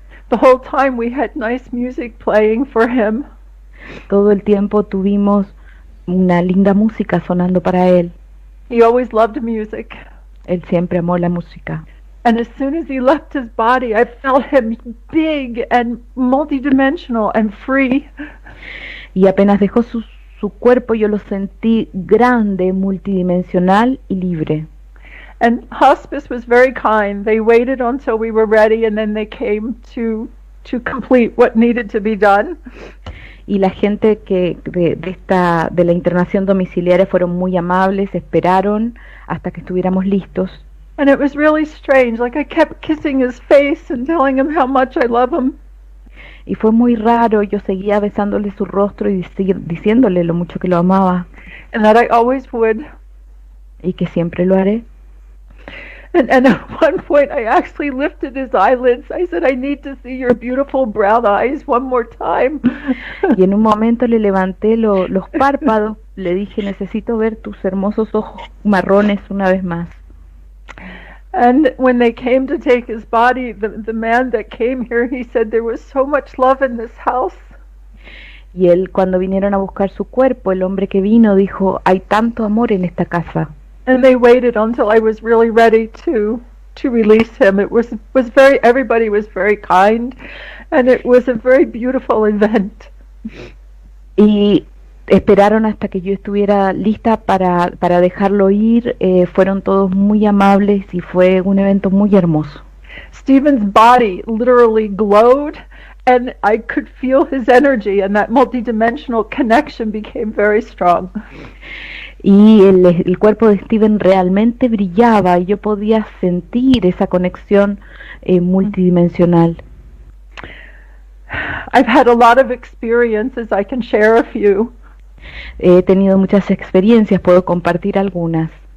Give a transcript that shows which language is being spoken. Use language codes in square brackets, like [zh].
[en] The whole time we had nice music playing for him. [es] Todo el tiempo tuvimos una linda música sonando para él. [en] He always loved music. [es] Él siempre amó la música. [en] And as soon as he left his body, I felt him big and multidimensional and free. [es] Y apenas dejó su cuerpo, yo lo sentí grande, multidimensional y libre. [en] And hospice was very kind. They waited until we were ready, and then they came to complete what needed to be done. [es] Y la gente de la internación domiciliaria fueron muy amables, esperaron hasta que estuviéramos listos. [en] And it was really strange. Like, I kept kissing his face and telling him how much I love him. [es] Y fue muy raro, yo seguía besándole su rostro y diciéndole lo mucho que lo amaba. [en] And that I always would. [es] Y que siempre lo haré. [en] And at one point I actually lifted his eyelids. I said, I need to see your beautiful brown eyes one more time. [es] Y en un momento le levanté los párpados, le dije, necesito ver tus hermosos ojos marrones una vez más. [en] And when they came to take his body, the man that came here, he said there was so much love in this house. [es] Y él, cuando vinieron a buscar su cuerpo, el hombre que vino dijo, hay tanto amor en esta casa. [en] And they waited until I was really ready to release him. It was very, everybody was very kind, and it was a very beautiful event. [es] Y esperaron hasta que yo estuviera lista para dejarlo ir. Fueron todos muy amables y fue un evento muy hermoso. [en] Stephen's body literally glowed, and I could feel his energy, and that multidimensional connection became very strong. [es] Y el cuerpo de Steven realmente brillaba y yo podía sentir esa conexión multidimensional. [en] I've had a lot of experiences. I can share a few. [es] He tenido muchas experiencias, puedo compartir algunas.